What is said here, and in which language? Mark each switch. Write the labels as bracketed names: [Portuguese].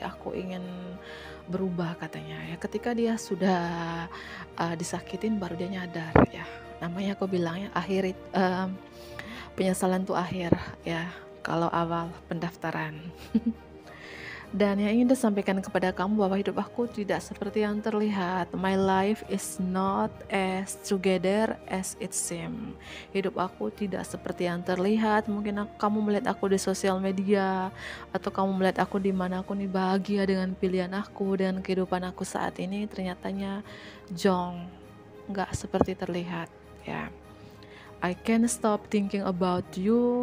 [Indonesian] Aku ingin berubah katanya ya. Ketika dia sudah disakitin baru dia nyadar ya. Namanya aku bilangnya akhir, penyesalan tuh akhir ya. Kalau awal pendaftaran. Dan yang ingin disampaikan kepada kamu bahwa hidup aku tidak seperti yang terlihat. [English] My life is not as together as it seems. [Indonesian] Hidup aku tidak seperti yang terlihat. Mungkin kamu melihat aku di sosial media, atau kamu melihat aku di mana aku nih bahagia dengan pilihan aku, dengan kehidupan aku saat ini. Ternyatanya jong, nggak seperti terlihat ya. [English] I can't stop thinking about you.